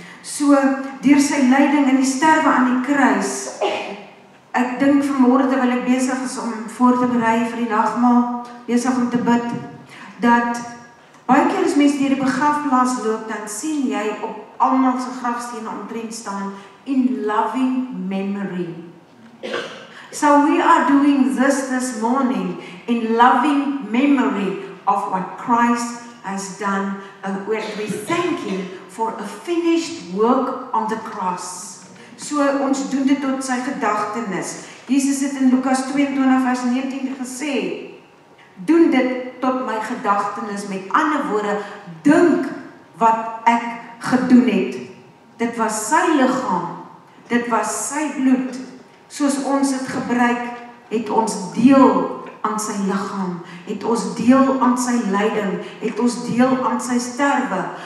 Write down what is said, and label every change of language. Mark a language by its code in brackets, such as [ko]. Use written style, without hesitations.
[af] So, deur sy lyding en die sterwe aan die kruis, ek dink vanmôre terwyl ek besig is om voor te berei vir die nagmaal, besig om te bid, dat baie keer as mense deur die begrafplaas loop, dan sien jy op almal se grafstene omtrent staan, [en] in loving memory. So we are doing this morning in loving memory of what Christ has done, and we thank Him for a finished work on the cross. [af] So ons doen dit tot sy gedagtenis. Jesus het in Lukas 22 vers 19 gesê, doen dit tot my gedagtenis, met ander woorde, dink wat ek gedoen het. Dit was sy liggaam, dit was sy bloed, soos ons het gebruik, het ons deel aan sy liggaam, het ons deel aan sy lyding, het ons deel aan sy sterwe.